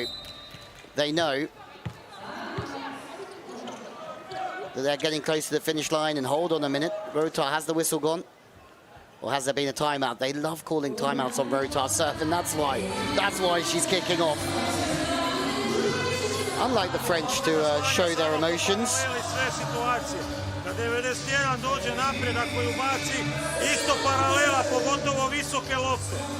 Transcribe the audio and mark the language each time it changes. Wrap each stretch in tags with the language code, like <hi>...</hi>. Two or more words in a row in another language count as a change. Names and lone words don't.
<en>They know that they're getting close to the finish line. And hold on a minute, Rotar, has the whistle gone? Or has there been a timeout? They love calling timeouts on Rotar serve, and that's why she's kicking off. Unlike the French to show their emotions.</en> <sr>Da 91 dođe napred, ako ju baci, isto paralela, pogotovo visoke lopte.</sr>